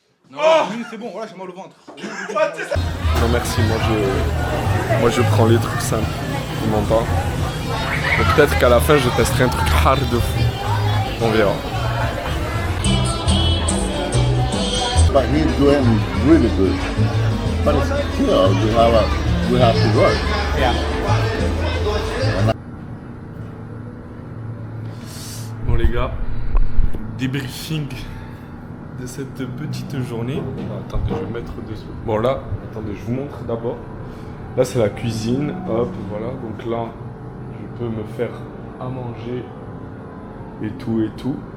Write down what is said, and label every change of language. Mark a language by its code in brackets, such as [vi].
[fr] Non, c'est bon, voilà, j'ai mal au ventre. Non merci, moi je prends les trucs simples. Je m'en pas. Donc peut-être qu'à la fin je testerai un truc hard de fou. On verra. [en] But he's doing really good. But still, we have to work. Yeah. [fr] Bon les gars, débriefing de cette petite journée. Attendez, je vais mettre dessous. Bon là, attendez, je vous montre d'abord. Là c'est la cuisine, hop, voilà. Donc là, je peux me faire à manger et tout et tout.